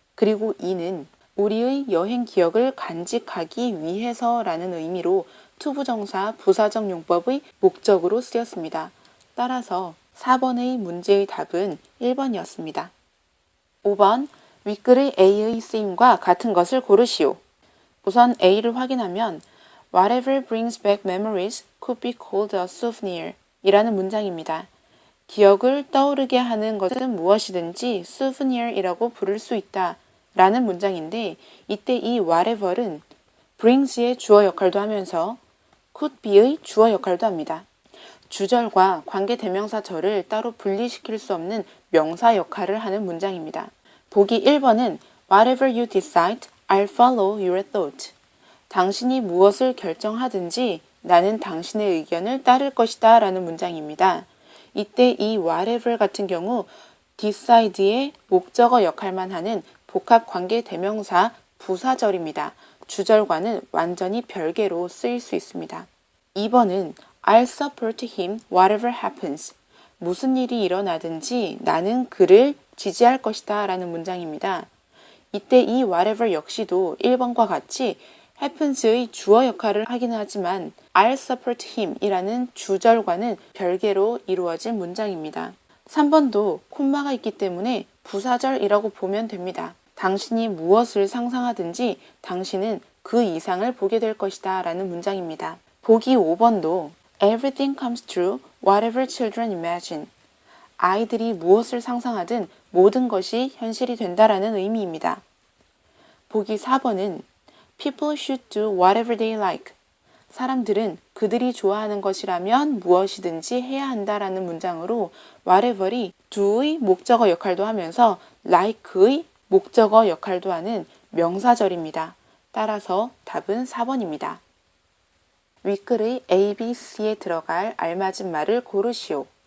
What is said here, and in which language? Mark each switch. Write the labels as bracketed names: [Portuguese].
[Korean] 그리고 E는 우리의 여행 기억을 간직하기 위해서라는 의미로 투부정사 부사적 용법의 목적으로 쓰였습니다. 따라서 4번의 문제의 답은 1번이었습니다. 5번 윗글의 A의 쓰임과 같은 것을 고르시오. 우선 A를 확인하면 [English] Whatever brings back memories could be called a souvenir [Korean] 이라는 문장입니다. 기억을 떠오르게 하는 것은 무엇이든지 souvenir이라고 부를 수 있다 라는 문장인데 이때 이 whatever은 brings의 주어 역할도 하면서 could be의 주어 역할도 합니다. 주절과 관계대명사절을 따로 분리시킬 수 없는 명사 역할을 하는 문장입니다. 보기 1번은 [English] Whatever you decide, I'll follow your thought. [Korean] 당신이 무엇을 결정하든지 나는 당신의 의견을 따를 것이다 라는 문장입니다. 이때 이 whatever 같은 경우 decide의 목적어 역할만 하는 복합관계대명사 부사절입니다. 주절과는 완전히 별개로 쓰일 수 있습니다. 2번은 [English] I'll support him whatever happens. [Korean] 무슨 일이 일어나든지 나는 그를 지지할 것이다 라는 문장입니다. 이때 이 whatever 역시도 1번과 같이 happens의 주어 역할을 하기는 하지만 [English] I'll support him [Korean] 이라는 주절과는 별개로 이루어진 문장입니다. 3번도 콤마가 있기 때문에 부사절이라고 보면 됩니다. 당신이 무엇을 상상하든지 당신은 그 이상을 보게 될 것이다 라는 문장입니다. 보기 5번도 [English] Everything comes true, whatever children imagine. [Korean] 아이들이 무엇을 상상하든 모든 것이 현실이 된다라는 의미입니다. 보기 4번은 [English] People should do whatever they like. [Korean] 사람들은 그들이 좋아하는 것이라면 무엇이든지 해야 한다라는 문장으로 whatever이 do의 목적어 역할도 하면서 like의 목적어 역할도 하는 명사절입니다. 따라서 답은 4번입니다. 윗글의 A, B, C에 들어갈 알맞은 말을 고르시오.